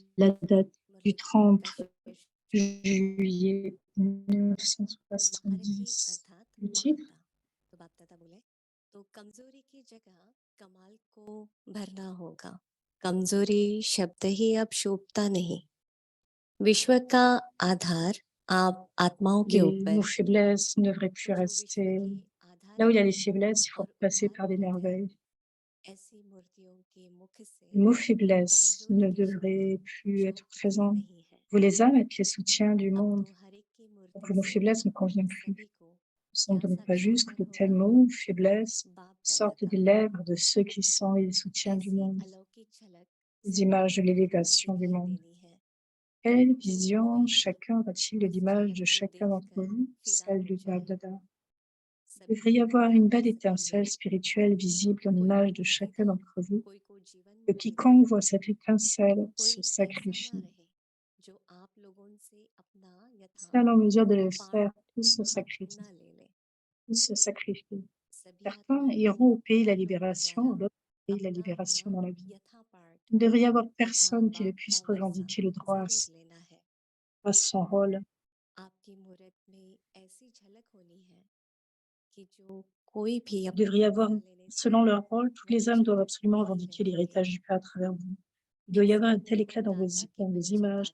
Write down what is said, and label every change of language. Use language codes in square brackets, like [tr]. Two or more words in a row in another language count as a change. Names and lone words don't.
[fr] La date du 30 juillet 1970. Le titre? [hi] तो बाप दादा बोले, तो कमजोरी की जगह कमाल को भरना होगा। कमजोरी शब्द ही अब शोभता नहीं। विश्व का आधार आप आत्माओं के [fr] Nos [hi] ऊपर, [fr] faiblesses ne devraient plus [hi] तो जो विश्व [fr] rester [hi] की आधार [fr] Là où il y a les [hi] है [fr] faiblesses, il faut [hi] और [fr] passer [hi] उद्धार [fr] par des [hi] कर गए [fr] merveilles. [hi] ऐसी मूर्तियों के मुख से [fr] Le mot faiblesse [hi] कमजोरी [fr] ne [hi] के शब्द [fr] devrait plus être [hi] शोभते [fr] présent. [hi] नहीं है [fr] Vous les âmes êtes les soutiens du [hi] अब [fr] monde. [hi] तो हर एक की [fr] Donc [hi] मूर्ति [fr] le mot [hi] से [fr] faiblesse ne convient [hi] सभी [fr] plus. [hi] को [fr] Il semble [hi] क्या [fr] donc pas juste que [hi] साक्षात्कार [fr] de tels [hi] होगा [fr] mots, faiblesse, [hi] बाप दादा [fr] sortent [hi] का [fr] des lèvres de ceux qui sont les soutiens du [hi] ऐसी [fr] monde, [hi] अलौकिक झलक [fr] les [hi] सभी [fr] images [hi] को [fr] de [hi] अपने में [fr] l'élévation du [hi] दिखाई [fr] monde. [hi] देनी है [fr] Quelle [hi] जो [fr] vision [hi] कोई [fr] chacun a-t-il de [hi] इस [fr] l'image [hi] झलक [fr] de [hi] को [fr] chacun d'entre [hi] देखकर [fr] vous? [hi] फिदा [fr] Celle [hi] हो [fr] du Bab [hi] जाए [fr] Dada. Il [hi] सभी [fr] devrait y avoir une belle [hi] बस [fr] étincelle [hi] इन्हें [fr] spirituelle visible en [hi] कोई [fr] l'image [hi] को [fr] de chacun [hi] दिखेगा [fr] d'entre vous, [hi] कोई को जीवन [fr] que [hi] मुक्ति का [fr] quiconque voit cette étincelle [hi] कोई [fr] se [hi] ऐसा ना [fr] sacrifie. [hi] रहे जो आप लोगों से अपना यथा [fr] Seul en mesure de le [hi] पार्ट [fr] faire, tous se [hi] हक [fr] sacrifient. [hi] ना ले ले [fr] Tous se sacrifient. [hi] सभी [fr] Certains [hi] आत्माएं [fr] iront au pays de la [hi] आप लोगों [fr] libération, [hi] द्वारा [fr] d'autres au pays de la [hi] अपना अपना [fr] libération dans la vie. [hi] यथा पार्ट [fr] Il ne devrait y avoir [hi] यथा [fr] personne qui ne [hi] बाप [fr] puisse [hi] का वर्षा [fr] revendiquer le droit [hi] जरूर लेना है [fr] à son rôle. [hi] आपकी मूर्त में ऐसी झलक होनी है कि जो कोई भी [fr] Il devrait y [hi] अपना [fr] avoir, [hi] बदला लेने से [fr] selon leur rôle, toutes les âmes doivent [hi] वंचित [fr] absolument [hi] नहीं [fr] revendiquer [hi] रहेंगे [fr] l'héritage du Père à travers vous. Il doit y avoir un tel éclat [hi] निर्मलदाता के [fr] dans vos [hi] बच्चे [fr] images